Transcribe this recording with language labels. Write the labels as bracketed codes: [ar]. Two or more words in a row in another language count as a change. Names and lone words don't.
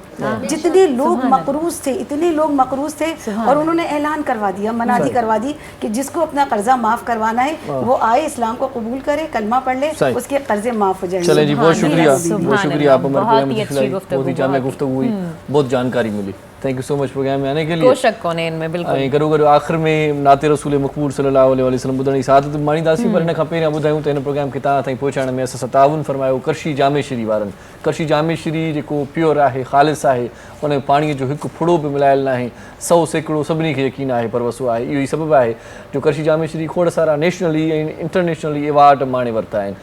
[ur] جتنے لوگ مقروض تھے، اتنے لوگ مقروض تھے، اور انہوں نے اعلان کروا دیا، منادی کروا دی کہ جس کو اپنا قرضہ معاف کروانا ہے وہ آئے، اسلام کو قبول کرے، کلمہ پڑھ لے، اس کے قرضے معاف ہو جائیں. چلیں جی، بہت شکریہ، بہت شکریہ آپ بہت ہی جامع گفتگو ہوئی، بہت جانکاری ملی. [en] thank you so much [ur] پروگرام میں آنے کے لیے. کوئی شک کونے ان میں بالکل. کرو آخر میں نعت رسول مقبول صلی اللہ علیہ وسلم [sd] ॿुधण जी सादत माणींदासीं, पर हिन खां पहिरियां ॿुधायूं त हिन प्रोग्राम खे तव्हां ताईं पहुचाइण में असां सां ताउन फरमायो करशी जामे श्री वारनि. करशी जामे श्री जेको प्योर आहे, ख़ालिस आहे, उन पाणीअ जो हिकु फुड़ो बि मिलायल न आहे, 100% सभिनी खे यकीन आहे, पर वसो आहे इहो ई सबबु आहे जो करशी जामे श्री खोड़ सारा नेशनली ऐं [en] internationally award [sd] माणे वरिता आहिनि.